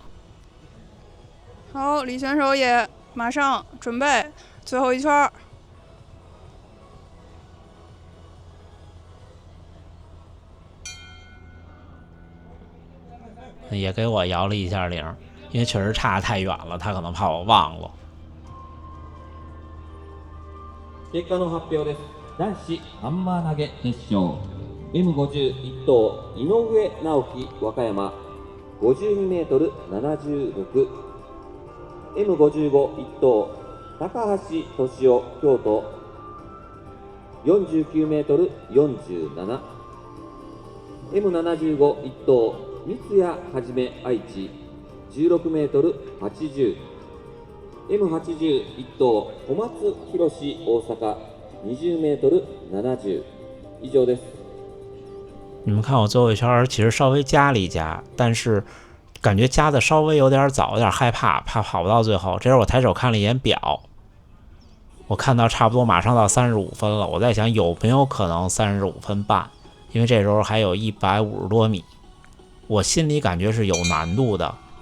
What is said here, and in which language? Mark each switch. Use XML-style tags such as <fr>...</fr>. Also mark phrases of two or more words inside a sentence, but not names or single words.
<zh>好，李选手也马上准备最后一圈。也给我摇了一下铃，因为确实差得太远了，他可能怕我忘了。</zh> <ja>結果の発表です。男子ハンマー投げ決勝 M51 等井上直樹和歌山 52m76 M55 1等高橋俊夫京都 49m47 M75 1等三谷はじめ愛知 16m80 M80 1等小松博史大阪 20m70 以上です。</ja> <zh>你们看我最后一圈其实稍微加了一加，但是感觉加的稍微有点早，有点害怕，怕跑不到最后。这时候我抬手看了一眼表，我看到差不多马上到35分了，我在想有没有可能35分半，因为这时候还有150多米，我心里感觉是有难度的。</zh>